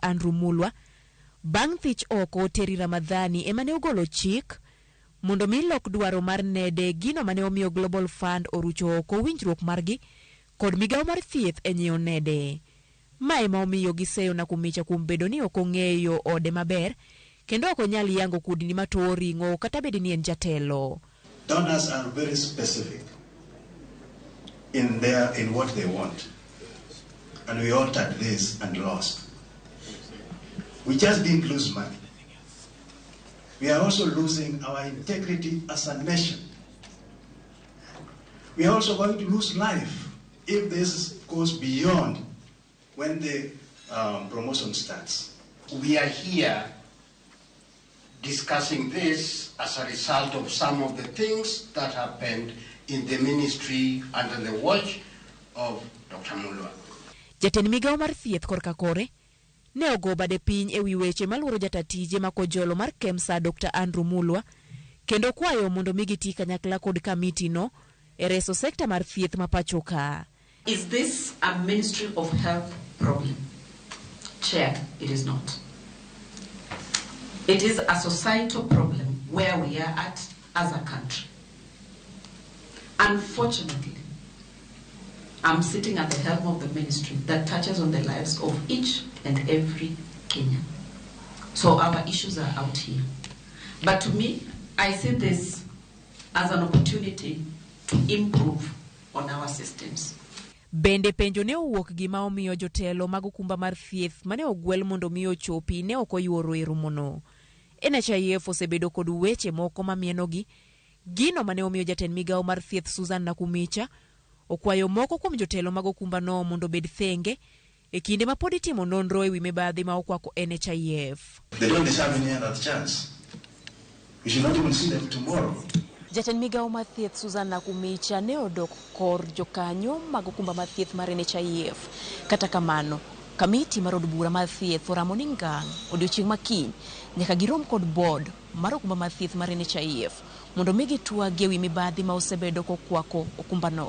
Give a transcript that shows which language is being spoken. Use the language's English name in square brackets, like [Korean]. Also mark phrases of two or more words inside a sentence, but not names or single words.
[Luo (Kenya and Tanzania)] Mulwa bang' thich oko Terry Ramadhani emane ogolo chik mondo mi lok dwaro mar nede gino mane omiyo Global Fund orucho oko winjruok margi kod migawo mar thieth e nyiewo nede. Ma ema omiyo giseyo Nakhumicha kuom bedo ni ok ong'eyo ode maber kendo ok onyal yango kudni matowo ring'o kata bedi ni en jatelo. [English] Donors are very specific in what they want, and we altered this and lost. We just didn't lose money. We are also losing our integrity as a nation. We are also going to lose life if this goes beyond when the promotion starts. We are here discussing this as a result of some of the things that happened in the ministry under the watch of Dr. Mulwa. [Luo (Kenya and Tanzania)] Jatend migawo mar thieth korka kore ne ogo bade piny ewi weche maluoro jatatije makojolo mar KEMSA Dr. Mulwa kendo kwayo mondo migiti kanyakla kod kamiti no e reso sekta mar thieth mapacho ka. [English] Is this a Ministry of Health problem? Chair, it is not. It is a societal problem where we are at as a country. Unfortunately, I'm sitting at the helm of the ministry that touches on the lives of each and every Kenyan. So our issues are out here. But to me, I see this as an opportunity to improve on our systems. [Luo (Kenya and Tanzania)] Bende penjo ne owuok gima omiyo jotelo mag okumba mar thieth mane ogwel mondo miyo chopi ne ok oyuoro e romono. NHIF osebedo kod weche moko ma mienogi gino mane omiyo jatend migawo mar thieth Susan Nakhumicha okwayo moko kuom jotelo mag okumba no mondo bed thenge e kinde ma pod itimo nonro ewi mibadhi ma okwako NHIF. [English] They don't deserve any other chance. We should not even see them tomorrow. [Luo (Kenya and Tanzania)] Jatend migawo mar thieth Susan Nakhumicha ne odok kor jokanyo mag okumba mar thieth mar NHIF. Kata kamano, kamiti mar od bura mar thieth oramo ni ngang' odiochieng' makiny nyaka girom kod board mar okumba mar thieth mar NHIF mondo migi twag ewi mibadhi ma osebedo kokwako okumba no.